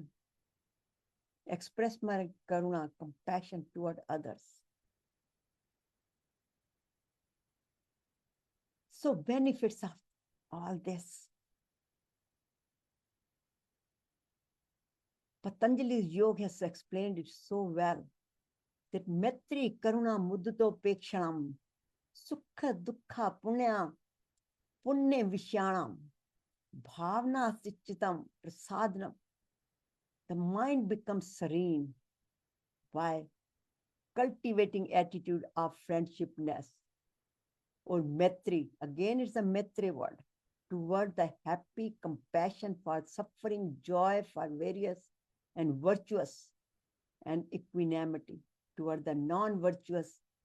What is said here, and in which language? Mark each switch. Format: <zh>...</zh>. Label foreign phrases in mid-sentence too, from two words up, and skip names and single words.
<en>Express my karuna, compassion toward others. So benefits of all this. Patanjali's yoga has explained it so well that</en> <sa>Maitri Karuna Muddato Pekshanam Sukha Dukha Punya Vishyanam Bhavna Sichitam Prasadnam.</sa> <en>The mind becomes serene by cultivating attitude of friendshipness or Maitri. Again, it's a Maitri word. Toward the happy, compassion for suffering, joy for various and virtuous, and equanimity toward the non-virtuous.</en>